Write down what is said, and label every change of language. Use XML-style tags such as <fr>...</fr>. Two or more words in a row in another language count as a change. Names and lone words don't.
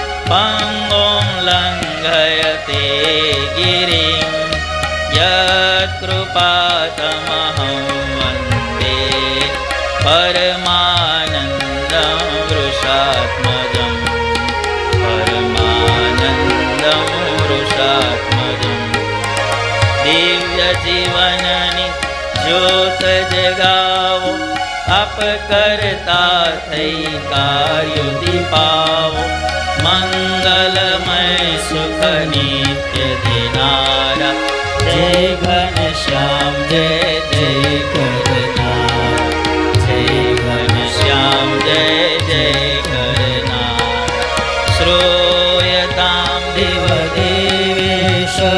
<sa>पङ्गुं लङ्घयते गिरिं यत् कृपातमहं वन्दे परमानन्दं वृषात्मजं परमानन्दं वृषात्मजं</sa> <gu>દિવ્યજીવનની જ્યોત જગાવો આપ करता થઈ કાર્ય દીપાવો મંગલમય સુખ નિત્ય દેનારા જય ઘનશ્યામ જય જય કરનારા જય ઘનશ્યામ જય જય કરનારા</gu> <sa>શ્રૂયતામ દેવ દેવેશ</sa>